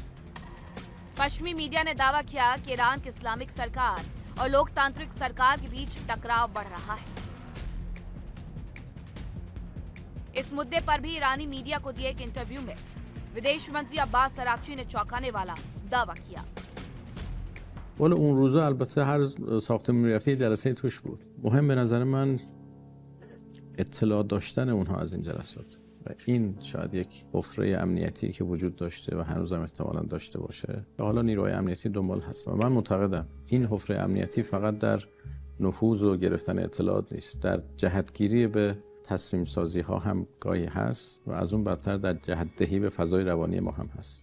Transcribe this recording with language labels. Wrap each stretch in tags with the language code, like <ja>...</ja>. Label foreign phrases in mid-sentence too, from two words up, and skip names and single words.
<hi>पश्चिमी मीडिया ने दावा किया कि ईरान की इस्लामिक सरकार और लोकतांत्रिक सरकार के बीच टकराव बढ़ रहा है। इस मुद्दे पर भी ईरानी मीडिया को दिए एक इंटरव्यू में विदेश मंत्री अब्बास अरागची ने चौंकाने वाला दावा किया।</hi> <fa>والا اون روزا البته هر ساختمون میرفتی جلسه توش بود. مهم به نظر من اطلاع داشتن اونها از این جلسات و این شاید یک حفره امنیتی که وجود داشته و هنوزم احتمالاً داشته باشه. حالا نیروهای امنیتی دنبال هست و من معتقدم این حفره امنیتی فقط در نفوذ و گرفتن اطلاعات نیست، در جهتگیری به تصمیم سازی ها هم گاهی هست و از اون بدتر در جهت دهی به فضای روانی ما هم هست.</fa>